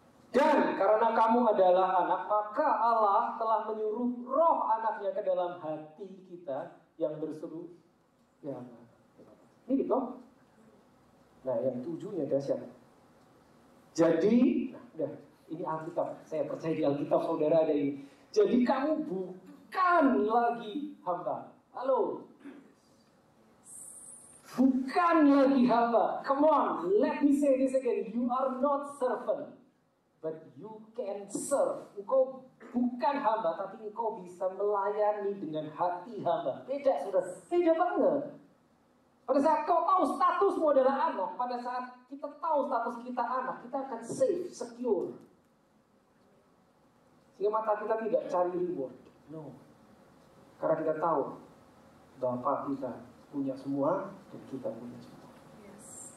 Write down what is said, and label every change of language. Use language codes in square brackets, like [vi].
[id] Dan karena kamu adalah anak, maka Allah telah menyuruh roh anaknya ke dalam hati kita yang berseru, ya Allah. Ini gitu. Nah, yang 7-nya dahsyat. Jadi, ini Alkitab, saya percaya di Alkitab saudara ada ini. Jadi kamu bukan lagi hamba. Halo. Bukan lagi hamba. [en] Come on, let me say this again. You are not servant, but you can serve. [id] Engkau bukan hamba, tapi engkau bisa melayani dengan hati hamba. Beda, saudara. Beda banget. Pada saat kau tahu statusmu adalah anak, pada saat kita tahu status kita anak, kita akan [en] safe, secure. [id] Sehingga mata kita tidak cari reward. No. Karena kita tahu Bapa kita punya semua dan kita punya semua. Yes.